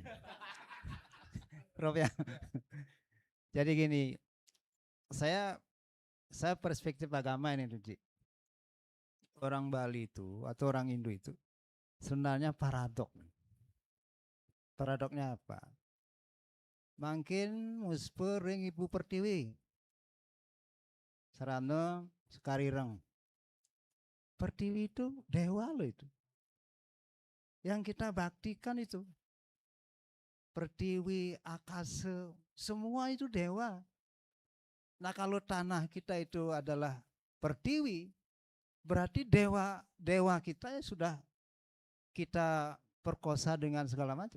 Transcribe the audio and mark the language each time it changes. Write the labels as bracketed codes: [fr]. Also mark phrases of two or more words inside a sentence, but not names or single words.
[id] Prof ya. Jadi gini, saya perspektif agama ini tuh, Ci. Orang Bali itu atau orang Hindu itu sebenarnya paradok. Paradoknya apa? [ban] Mangkin muspe ring Ibu Pertiwi. Sarana sekarireng. [id] Pertiwi itu dewa loh itu. Yang kita baktikan itu Pertiwi, Akase, semua itu dewa. Nah kalau tanah kita itu adalah Pertiwi, berarti dewa kita ya sudah kita perkosa dengan segala macam.